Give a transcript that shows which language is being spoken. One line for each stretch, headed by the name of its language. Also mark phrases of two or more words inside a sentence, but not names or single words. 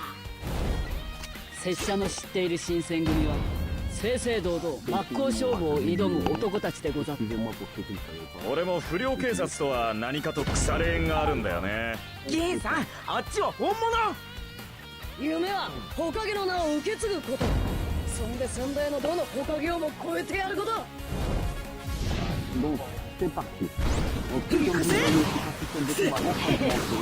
Japanese: 拙者の知っている新選組は正々堂々真っ向勝負を挑む男たちでござった。俺も不良警察とは何かと腐れ縁があるんだよね。銀さん、あっちは本物。夢は火影の名を受け継ぐこと。そんで先代のどの火影をも超えてやること。
French: Donc c'est parti. Donc comme vous voyez, c'est un système de combat en train de commencer.